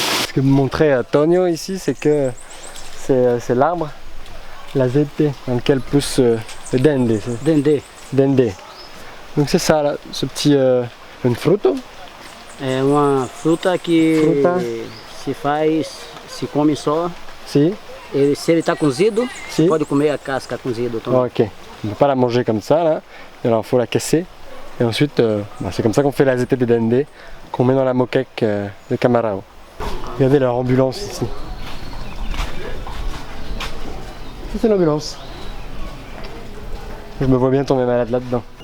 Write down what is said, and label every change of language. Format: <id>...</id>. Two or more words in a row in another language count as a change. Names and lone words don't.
<fr>Ce que me montrait Tonio ici, c'est que c'est l'arbre, la zette, dans lequel pousse le dende. Dende. Donc c'est ça là, ce petit un fruto.</fr> <pt>É uma fruta que se come só. Si. E se ele está cozido, Si. pode comer a casca cozida também. Ok.</pt> <fr>On ne peut pas la manger comme ça là. Alors il faut la casser. Et ensuite, c'est comme ça qu'on fait la zette de dende, qu'on met dans la moquette de Camarao. Regardez leur ambulance ici. Ça c'est l'ambulance. Je me vois bien tomber malade là-dedans.</fr>